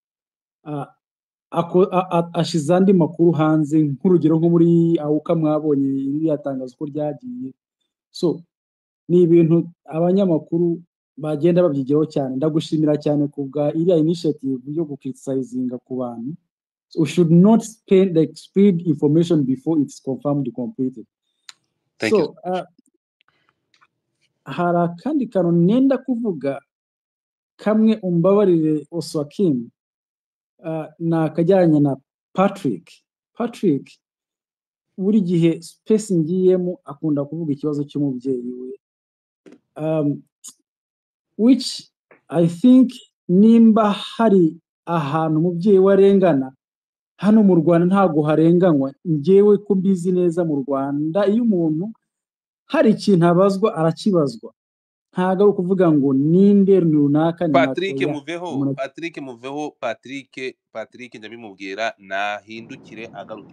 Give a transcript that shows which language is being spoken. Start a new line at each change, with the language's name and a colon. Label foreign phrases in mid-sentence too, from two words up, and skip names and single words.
Kinyarwanda: ashize andi makuru hanze, nk'urugero nko muri Awuka mwabonye iriya tangazo uko ryagiye. So ni ibintu abanyamakuru bagenda babyigiraho cyane. Ndagushimira cyane ku bwa iriya initiative yo gukriticizinga ku bantu.
English: We should not spread information before it's confirmed completed. Thank you.
Kinyarwanda: Hari akandi kantu nenda kuvuga kamwe, umbabarire Oswakim, nakajyanye na Patrick buri gihe space ngiyemo akunda kuvuga ikibazo cy'umubyeyi we,
English: which I think
Kinyarwanda: nimba hari ahantu umubyeyi we arengana, hano mu Rwanda ntabwo harenganywa. Njyewe ko mbizi neza mu Rwanda iyo umuntu hari ikintu abazwa arakibazwa, ntabwo ari ukuvuga ngo ninde runaka ni Patrick ndabimubwira nahindukire agaruke.